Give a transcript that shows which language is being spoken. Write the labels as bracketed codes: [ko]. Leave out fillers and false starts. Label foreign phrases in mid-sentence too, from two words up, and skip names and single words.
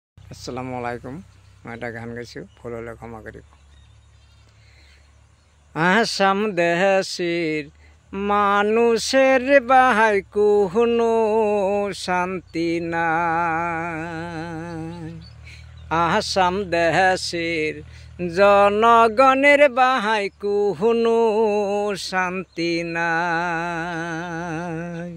[ar] السلام عليكم. [as] মই এটা গান গাইছোঁ, ভুল হ'লে ক্ষমা কৰিব। [bn] আসাম দেশির মানুষের বাহাই কোনো শান্তি নাই। আসাম দেশির জনগণের বাহাই কোনো শান্তি নাই।